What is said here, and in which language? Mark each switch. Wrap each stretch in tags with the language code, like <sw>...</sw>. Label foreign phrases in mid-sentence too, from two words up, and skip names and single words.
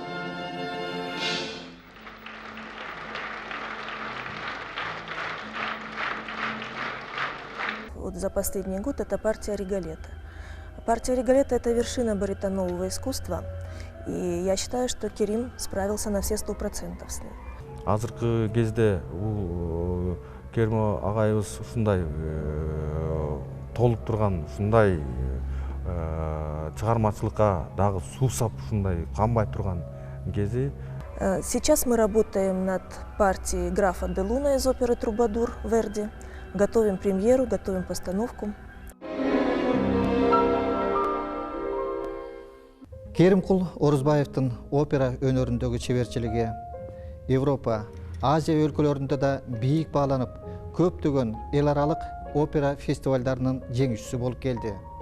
<ru>Вот за последний год это партия Риголетто. Партия Риголетто – это вершина баритонового искусства, и я считаю, что Керим справился на все 100% с ней.</ru> <ky>Азыркы кезде бул Керим агайыбыз ушундай толуп турган, ушундай чыгармачылыкка дагы суусап ушундай канбай турган кези.</ky> <ru>Сейчас мы работаем над партией графа де Луна из оперы «Трубадур» Верди. Готовим премьеру, готовим постановку.</ru> <ky>Керимкул Орузбаевдин опера өнөрүндөгү чеберчилиги Европа, Азия өлкөлөрүндө да бийик бааланып, көптөгөн эл аралык опера фестивалдарынын жеңүүчүсү болуп келди.</ky>